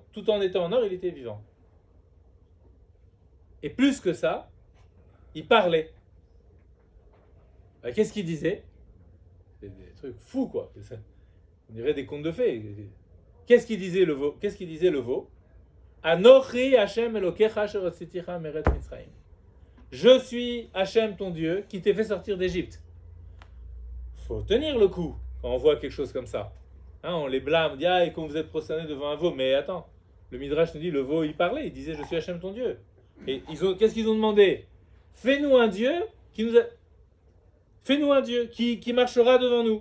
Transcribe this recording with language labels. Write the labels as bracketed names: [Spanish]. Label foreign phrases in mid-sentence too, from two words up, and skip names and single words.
[French] Tout en étant en or, il était vivant. Et plus que ça, il parlait. Qu'est-ce qu'il disait? C'est des trucs fous, quoi. On dirait des contes de fées. Qu'est-ce qu'il disait le veau? [Hebrew] אנכי השם אלוקיך אשר הוצאתיך מארץ מצרים. [French] Je suis Hashem ton Dieu qui t'ai fait sortir d'Égypte. Faut tenir le coup quand on voit quelque chose comme ça. On les blâme, on dit et quand vous êtes prosterné devant un veau, mais attends, le Midrash nous dit le veau il parlait, il disait je suis Hashem ton Dieu. Et qu'est-ce qu'ils ont demandé? Fais-nous un Dieu qui marchera devant nous.